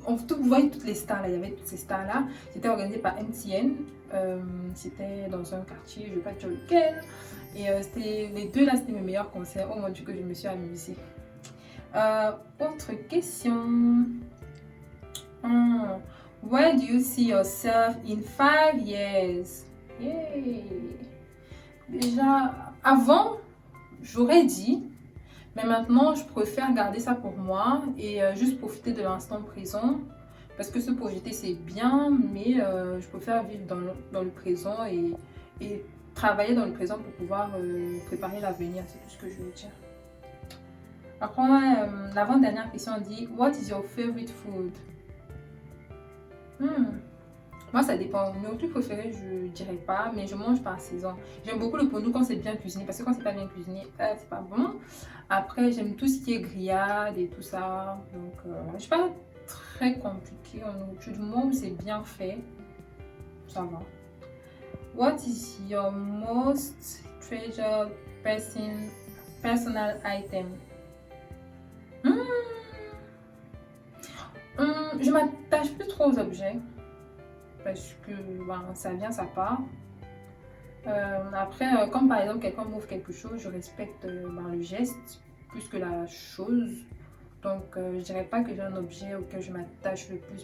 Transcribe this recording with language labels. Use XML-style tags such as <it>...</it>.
<fr>Vous voyez toutes les stars là. Il y avait toutes ces stars là. C'était organisé par MTN. C'était dans un quartier, je ne vais pas dire lequel. Et les deux là, c'était mes meilleurs concerts. Oh mon Dieu, que je me suis amusée. Autre question.</fr> <en>Where do you see yourself in 5 years? Yay.</en> <fr>Déjà, avant, j'aurais dit, mais maintenant, je préfère garder ça pour moi et juste profiter de l'instant présent. Parce que se projeter, c'est bien, mais je préfère vivre dans le présent et travailler dans le présent pour pouvoir préparer l'avenir. C'est tout ce que je veux dire. Après, l'avant-dernière question dit,</fr> <en>what is your favorite food?</en> <fr>Moi, ça dépend. Mon truc préféré, je dirais pas, mais je mange par saison. J'aime beaucoup le pondou quand c'est bien cuisiné, parce que quand c'est pas bien cuisiné, c'est pas bon. Après, j'aime tout ce qui est grillade et tout ça. Donc, je suis pas très compliquée en nourriture. Du moment où c'est bien fait, ça va.</fr> <en>What is your most treasured personal item?</en> <fr>Je m'attache plus trop aux objets parce que ça vient, ça part. Après, comme par exemple quelqu'un m'offre quelque chose, je respecte le geste plus que la chose. Donc, je dirais pas que j'ai un objet auquel je m'attache le plus.</fr>